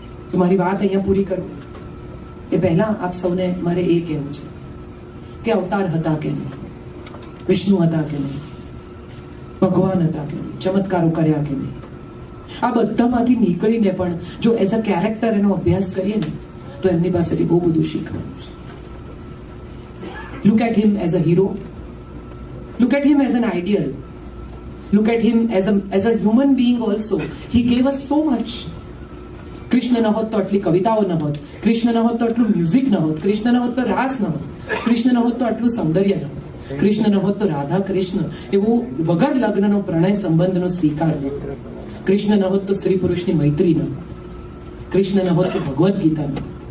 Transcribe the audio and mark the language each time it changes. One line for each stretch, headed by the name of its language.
Gujarati: તો મારી વાત અહીંયા પૂરી કરું એ પહેલા આપ સૌને મારે એ કહેવું છે કે અવતાર હતા કે નહીં, વિષ્ણુ હતા કે નહીં, ભગવાન હતા કે નહીં, ચમત્કારો કર્યા કે નહીં, આ બધામાંથી નીકળીને પણ જો
English: as a character
Gujarati: એનો અભ્યાસ કરીએ ને તો એમની પાસેથી બહુ બધું શીખવાનું છે.
English: Look at him as a hero, look at him as an ideal, look at him as a human being also. He gave us so much.
Gujarati: Krishna ન હોત તો આટલી કવિતાઓ ન હોત, કૃષ્ણ ન હોત તો આટલું મ્યુઝિક ન હોત, કૃષ્ણ ન હોત તો રાસ ન હોત, કૃષ્ણ ન હોત તો આટલું સૌંદર્ય ન હોત, કૃષ્ણ ન હોત તો રાધા કૃષ્ણ એવું વગર લગ્નનો પ્રણય સંબંધનો સ્વીકાર ન હોત, કૃષ્ણ ન હોત તો સ્ત્રી પુરુષની મૈત્રી ન હોત, કૃષ્ણ ન હોત તો ભગવદ્ ગીતા ન હોત.